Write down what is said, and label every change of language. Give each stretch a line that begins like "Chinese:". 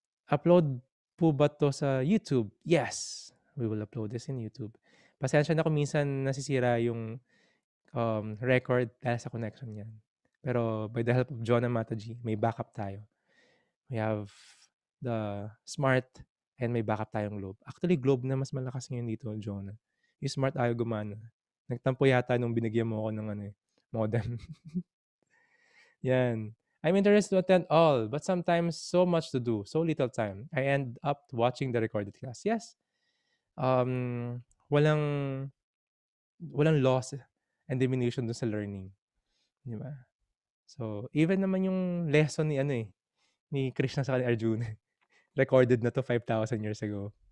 Filipino: Upload po ba to sa YouTube?
English: Yes, we will upload this in YouTube.
Filipino: Pasensya na kung minsan nasisira yung record dahil sa connection yan.
English: Pero by the help of Jonah Mataji,
Filipino: may backup tayo.
English: We have the smart and
Filipino: may backup tayong globe. Actually, globe na mas malakas ngayon dito, Jonah. Yung smart ayaw gumana. Nagtampo yata nung binigyan mo ako ng modem. Yan.
English: I'm interested to attend all, but sometimes so much to do, so little time. I end up watching the recorded class.
Filipino: Yes. Walang loss and diminution dun sa learning. Di ba? So, even naman yung lesson ni Krishna sa Arjuna, recorded na to
English: 5,000 years ago.